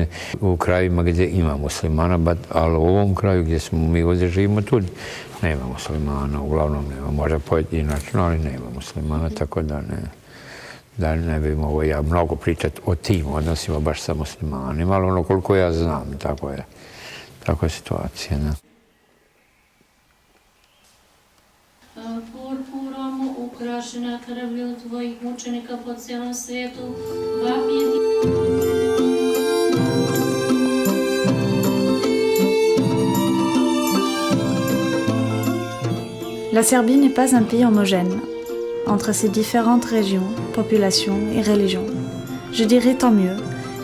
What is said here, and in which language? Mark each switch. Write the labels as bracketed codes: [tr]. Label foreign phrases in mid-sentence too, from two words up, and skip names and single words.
[hr] U krajima gdje ima muslimana, ali u ovom kraju gdje mi ovdje živimo, tu nema muslimana, uglavnom nema, možda pojedinačno, ali nema muslimana, tako da ne bi mogao ja mnogo pričati o tim odnosima baš sa muslimanima, ali ono koliko ja znam, tako je situacija. Ne? Purpurom ukrašena krvlju tvojih mučenika po cijelom svijetu, vapije ti... [fr] La Serbie n'est pas un pays homogène. Entre ces différentes régions, populations et religions. Je dirais tant mieux.